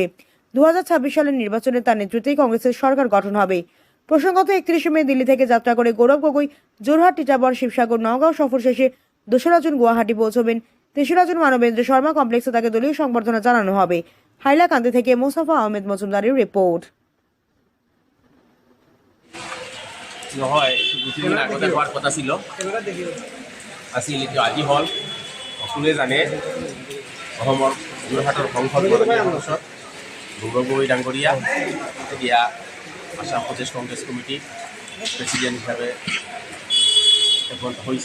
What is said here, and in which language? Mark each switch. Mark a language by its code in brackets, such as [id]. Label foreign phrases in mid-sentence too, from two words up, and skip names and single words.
[bn] 2026 সালের নির্বাচনে তার নেতৃত্বেই কংগ্রেসের সরকার গঠন হবে। প্রসঙ্গত 31 মে দিল্লি থেকে যাত্রা করে গৌরব গগৈ জোরহাট, টিটাগড়, শিবসাগর, নওগাঁও সফর শেষে 2রা জুন গুয়াহাটি পৌঁছবেন। 3রা জুন মানবেন্দ্র শর্মা কমপ্লেক্সে তাকে দলীয় সংবর্ধনা জানানো হবে। হাইলাকান্দি থেকে মোস্তফা আহমেদ মজুমদারের রিপোর্ট। [as] নহয় দুদিন আগতে হোৱাৰ কথা আছিল এতিয়া আজি হ'ল। সকলোৱে জানে অসমৰ যোৰহাটৰ সংসদ সদস্য গৌৰৱ গগৈ ডাঙৰীয়া এতিয়া আসাম প্ৰদেশ কংগ্ৰেছ কমিটিৰ প্ৰেচিডেণ্ট হিচাপে হৈছে।